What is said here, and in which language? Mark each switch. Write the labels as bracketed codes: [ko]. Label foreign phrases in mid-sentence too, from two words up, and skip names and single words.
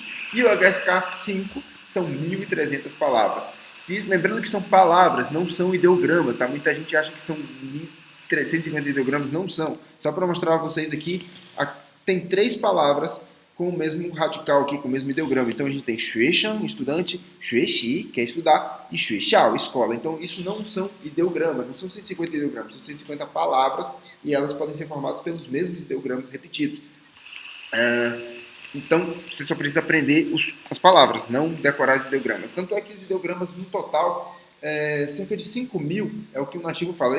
[pt] E o HSK5 são 1.300 palavras. Lembrando que são palavras, não são ideogramas, tá? Muita gente acha que são 1.350 ideogramas, não são. Só para mostrar a vocês aqui, tem 3 palavras com o mesmo radical aqui, com o mesmo ideograma. Então a gente tem 学生, estudante, 学习, que é estudar, e 学校, escola. Então isso não são ideogramas, não são 150 ideogramas, são 150 palavras e elas podem ser formadas pelos mesmos ideogramas repetidos. Então, você só precisa aprender as palavras, não decorar os ideogramas. Tanto é que os ideogramas, no total, cerca de 5.000 é o que o nativo fala.